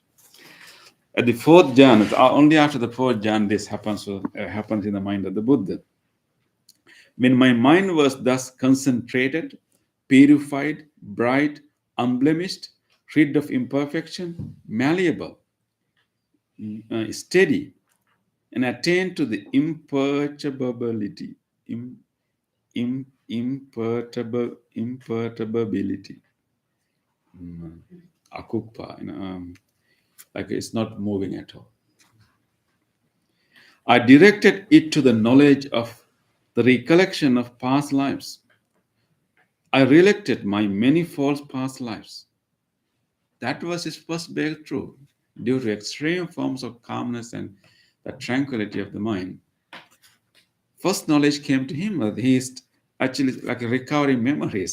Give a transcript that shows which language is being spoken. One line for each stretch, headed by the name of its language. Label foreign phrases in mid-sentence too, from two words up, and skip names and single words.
English: At the fourth jhana, only after the fourth jhana this happens in the mind of the Buddha. When my mind was thus concentrated, purified, bright, unblemished, rid of imperfection, malleable, steady, and attained to the imperturbability, imperturbability, akuppa, like it's not moving at all. I directed it to the knowledge of the recollection of past lives. I recollected my many false past lives. That was his first breakthrough. Due to extreme forms of calmness and the tranquility of the mind, first knowledge came to him that he is actually like recovering memories.